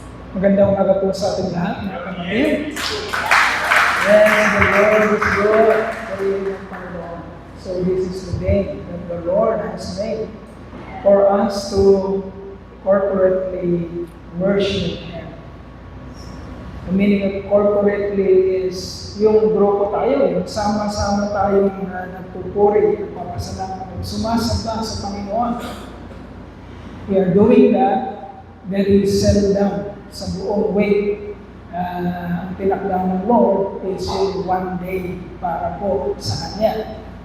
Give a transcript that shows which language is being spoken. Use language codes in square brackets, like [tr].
[tl] Magandang umaga po sa ating lahat, mga kapatid. [en] Yes, the Lord is good. [tl] Purihin ang Panginoon. [en] So this is the day that the Lord has made for us to corporately worship Him. The meaning of corporately is [tl] yung grupo tayo, yung sama-sama tayo na nagpupuri, nagpapasalamat, sumasamba sa Panginoon. [en] We are doing that very seldom [tl] sa buong week. Ang tinakda ng Lord [en] is one day [tl] para po sa Kanya.